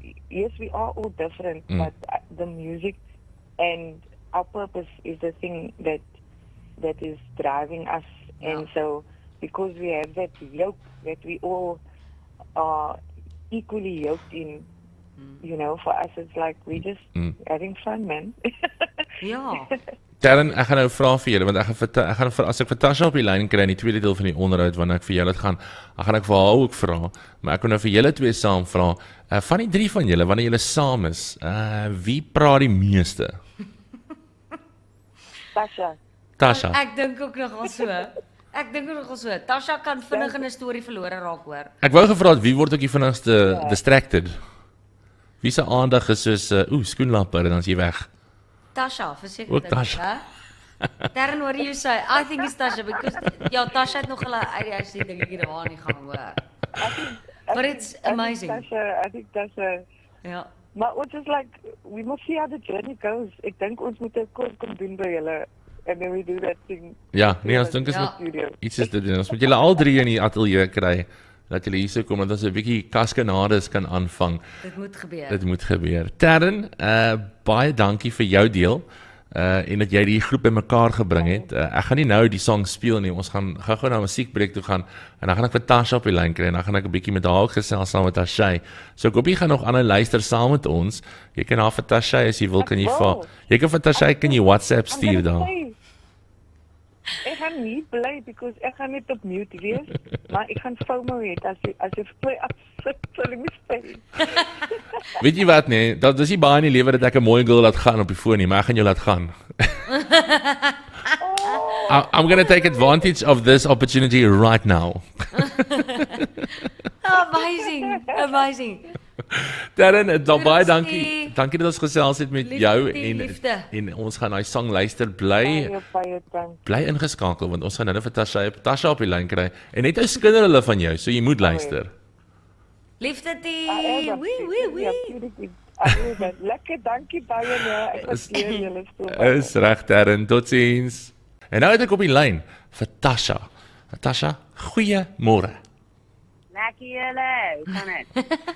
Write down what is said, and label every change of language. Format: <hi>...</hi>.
<en>Yes, we are all different, but the music and our purpose is the thing that is driving us. And so, because we have that yoke that we all are equally yoked in, for us it's like we just having fun, man.</en> <af>Ja. Terren, ek gaan nou vra vir julle want ek gaan as ek vir Tasha op die lyn kry in die tweede deel van die onderhoud wanneer ek vir julle gaan ek vir haar ook vra, maar ek wil nou vir julle twee saam vra. Van die drie van julle wanneer julle saam is, wie praat die meeste? Tasha. Ek dink ook nogal so. Tasha kan vinnig in 'n storie verlore raak, hoor. Ek wou gevra het wie word ook die vinnigste distracted? Wie se aandag is soos skoenlapper en dan is jy weg. Tasha, verseker. Ook Tasha.</af> <en>Terren, what do you say? I think it's Tasha because Tasha</en> <af>het nog hulle ADHD dingetjie daar nie gaan hoor.</af> <en>But it's amazing. I think Tasha.</en> <af>Ja. Maar ons is</af> <en>like, we must see how the journey goes.</en> <af>Ek dink ons moet 'n koers kom doen by julle.</af> <en>And then we do that thing.</en> <af>Ja, nee, ons dink is studio. iets is te doen. Ons moet julle al drie in die ateljee kry dat julle hier sou kom dat ons 'n bietjie kaskanades kan aanvang. Dit moet gebeur. Terren, baie dankie vir jou deel. En dat jy die groep bymekaar gebring het. Ek gaan nie nou die song speel nie. Ons gaan gou na 'n musiekbreek toe gaan en dan gaan ek vir Tasha op die lyn kry en dan gaan ek 'n bietjie met haar gesels saam met Tashay. So ek hoop jy gaan nog aan luister saam met ons. Jy kan haar vir Tashay as jy wil, kan jy vir Tashay kan jy WhatsApp stuur dan. Ek gaan nie bly because ek gaan net op mute wees, maar ek gaan FOMO hê as jy play afsit sal ek speel. Weet jy wat nee, dat is nie baie in die lewe dat ek 'n mooi girl laat gaan op die foon nie, maar ek gaan jou laat gaan.</af> <en>I'm going to take advantage of this opportunity right now. Amazing.</en> <af>Terren, baie dankie. Dankie dat ons gesels het met jou en ons gaan daai sang luister. Bly ingeskakel want ons gaan nou vir Tasha op die lyn kry en net 'n skinder hulle van jou, so jy moet luister. Liefde die. Wee. Lekker, dankie baie nee. Ek waardeer julle so Is reg Darren, totsiens. En nou het ek op die lyn vir Tasha. Tasha, goeiemôre. Lekker julle, hoe gaan dit?</af>